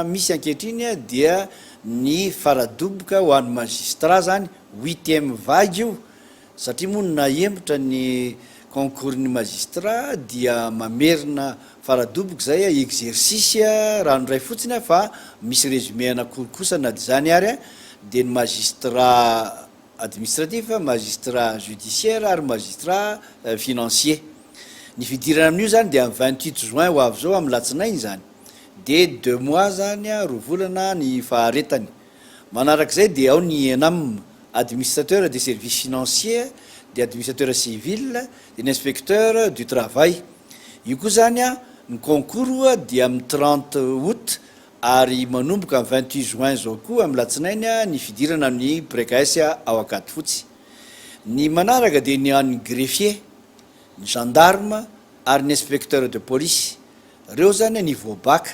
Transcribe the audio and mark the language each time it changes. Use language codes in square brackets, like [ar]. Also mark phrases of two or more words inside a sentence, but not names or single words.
[mg] misy ankehitriny dia ny faradoboka ho an'ny magistrat zany 8e vague io satria moa nahembotra ny concours ny magistrat dia mamerina faradoboka zay exercice raha noray fotsiny fa misy résumé anakory kosa na dy zany ary dia ny [fr] magistrat administratif, magistrat judiciaire [mg] ary [fr] magistrat financier. [mg] Ny fidirana amin'io zany dia 28 juin ho avy zao amin'ny latsinainy zany. Dia 2 mois zany roa volana ny faharetany. Manarak'izay dia ao ny ENAM, [fr] administrateur des services financiers, [mg] dia [fr] administrateur civil, [mg] dia ny [fr] inspecteur du travail. [mg] Io koa zany ny concours dia amin'ny 30 août ary manomboka amin'ny 28 juin zao koa amin'ny latsinainy ny fidirana amin'ny PRKS ao angady fotsy. ny manaraka dia ny an'ny greffier, ny gendarme ary ny [fr] inspecteur de police, [mg] reo zany [fr] niveau bac.